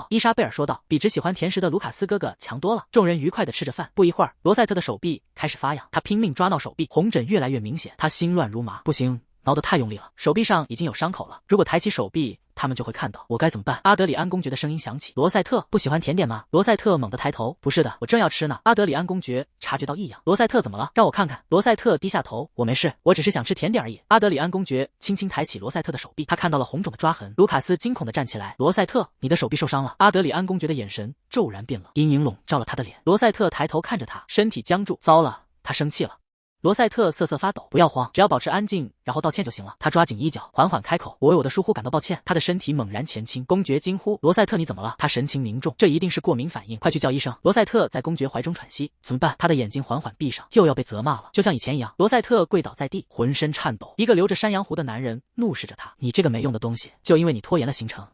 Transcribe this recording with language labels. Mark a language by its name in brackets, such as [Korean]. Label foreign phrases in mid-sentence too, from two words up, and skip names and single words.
[Chinese] 伊莎貝爾說道，比只喜歡甜食的盧卡斯哥哥強多了。眾人愉快地吃着飯，不一會兒，羅塞特的手臂開始發癢，他拼命抓挠手臂，紅疹越來越明顯，他心亂如麻。不行，撓得太用力了，手臂上已經有傷口了，如果抬起手臂，他們就會看到，我該怎麼辦？阿德里安公爵的聲音響起，羅塞特不喜歡甜點嗎？羅塞特猛地抬頭，不是的，我正要吃呢。阿德里安公爵察覺到異樣，羅塞特怎麼了？讓我看看。羅塞特低下頭，我沒事，我只是想吃甜點而已。阿德里安公爵輕輕抬起羅塞特的手臂，他看到了紅腫的抓痕。盧卡斯驚恐地站起來，羅塞特，你的手臂受傷了。阿德里安公爵的眼神驟然變冷，陰影籠罩了他的臉。羅塞特抬頭看着他，身體僵住，糟了，他生氣了。羅塞特瑟瑟發抖，不要慌，只要保持安靜，然後道歉就行了。他抓緊衣角，緩緩開口，我為我的疏忽感到抱歉。他的身體猛然前傾，公爵驚呼，羅塞特你怎麼了？他神情凝重，這一定是過敏反應，快去叫醫生。羅塞特在公爵懷中喘息，怎麼辦？他的眼睛緩緩閉上，又要被責罵了，就像以前一樣。羅塞特跪倒在地，渾身顫抖。一個留着山羊鬍的男人怒視着他，你這個沒用的東西，就因為你拖延了行程。